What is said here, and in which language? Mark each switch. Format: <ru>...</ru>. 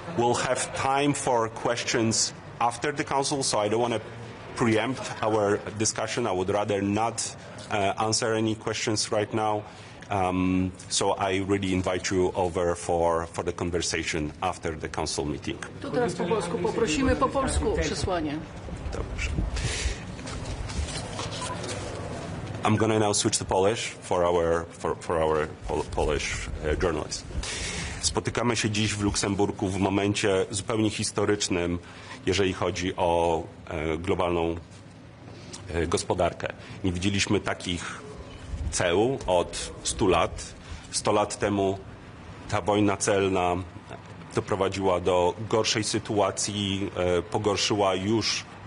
<en>We'll have time for questions after the Council, so I don't want to preempt our discussion. I would rather not answer any questions right now. So I really invite you over for the conversation after the Council meeting.</en> <pl>To teraz po polsku poprosimy po polsku przesłanie. Dobrze.</pl> <en>I'm going to now switch to Polish for our Polish journalists.</en> <pl>Spotykamy się dziś w Luksemburgu w momencie zupełnie historycznym, jeżeli chodzi o globalną gospodarkę. Nie widzieliśmy takich ceł od 100 lat. 100 lat temu ta wojna celna doprowadziła do gorszej sytuacji, pogorszyła już</pl>